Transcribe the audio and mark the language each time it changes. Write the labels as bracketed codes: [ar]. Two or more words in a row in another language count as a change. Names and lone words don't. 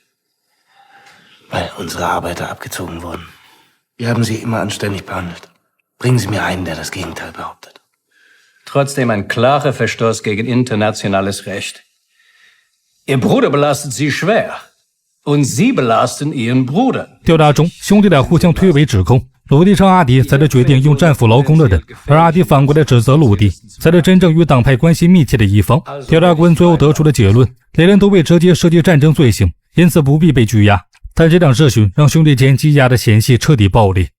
[de] Weil unsere Arbeiter abgezogen wurden. Wir haben sie immer anständig behandelt. Bringen Sie mir einen, der das Gegenteil behauptet. Trotzdem ein klarer Verstoß gegen internationales Recht. Ihr Bruder belastet Sie schwer. und Sie belasten Ihren Bruder。 [zh] 调查中，兄弟俩互相推诿指控，鲁迪称阿迪才是决定用战斧劳工的人，而阿迪反过来指责鲁迪才是真正与党派关系密切的一方。调查官最后得出的结论，两人都被直接涉及战争罪行，因此不必被拘押。但这场质询让兄弟间积压的嫌隙彻底爆裂。